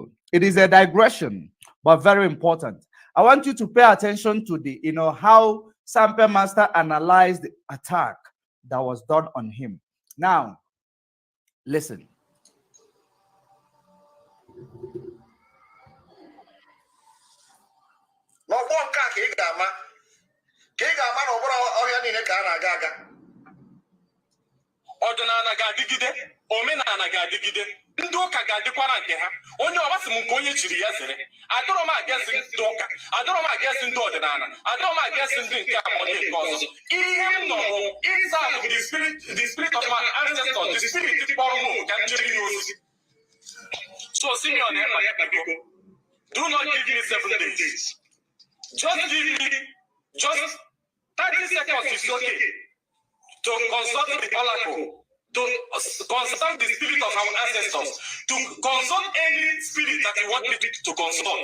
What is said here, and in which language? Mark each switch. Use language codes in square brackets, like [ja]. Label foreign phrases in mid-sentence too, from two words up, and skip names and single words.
[en] It is a digression, but very important. I want you to pay attention to the, how Sampe Master analyzed the attack that was done on him. Now, listen. No one can [ig] ọdịnala ga-adịgide, omenala ga-adịgide, ndị ụka ga-adịkwara nke ha. Onye ọbasị m nke onye chiri ya zere. Adọrọ m agasị ndị ụka, adọrọ m agasị ndị ọdịnala, adọrọ m agasị ndị nke akpọrọ nke ọzọ. Ihe m nọ bụ ịsa [en] the spirit of my ancestors, the spirit [ig] kpọrọ m ka m jiri ya ozi. [en] So Simeon Ekpa, do not give me 7 days. Just give me just 30 seconds is okay. to consult the oracle, to consult the spirit of our ancestors, to consult any spirit that you want me to consult.